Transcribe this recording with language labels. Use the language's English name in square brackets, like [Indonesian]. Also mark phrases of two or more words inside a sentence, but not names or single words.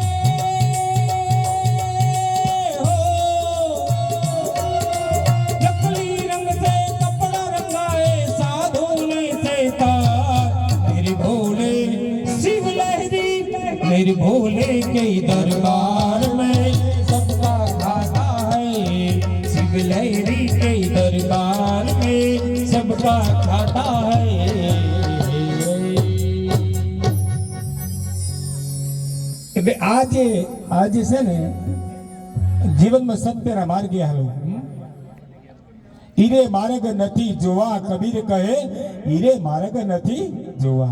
[Hindi] मेरे भोले के दरबार में सबका खाता है, शिव लहरी के दरबार में सबका खाता है। [Gujarati] એટલે આજે છે ને જીવનમાં સત્યના માર્ગે હાલો. ઈરે માર્ગ નથી જોવા, કબીર કહે ઈરે માર્ગ નથી જોવા.